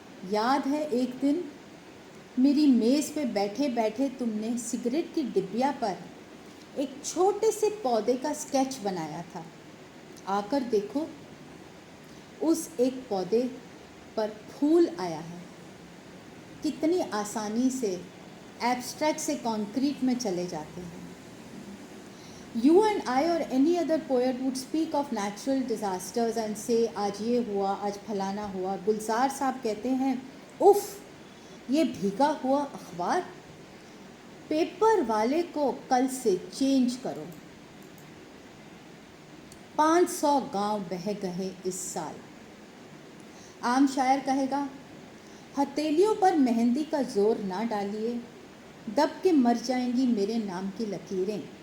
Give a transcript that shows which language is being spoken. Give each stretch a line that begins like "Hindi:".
Hindi: याद है एक दिन मेरी मेज़ पे बैठे बैठे तुमने सिगरेट की डिब्बिया पर एक छोटे से पौधे का स्केच बनाया था. आकर देखो, उस एक पौधे पर फूल आया है. कितनी आसानी से एब्स्ट्रैक्ट से कॉन्क्रीट में चले जाते हैं.
English: You and I or any other poet would speak of natural disasters and say
Hindi: आज ये हुआ, आज फलाना हुआ. गुलजार साहब कहते हैं, उफ़ ये भीगा हुआ अखबार, पेपर वाले को कल से चेंज करो. 500 गांव बह गए इस साल. आम शायर कहेगा, हथेलियों पर मेहंदी का जोर ना डालिए, दब के मर जाएंगी मेरे नाम की लकीरें.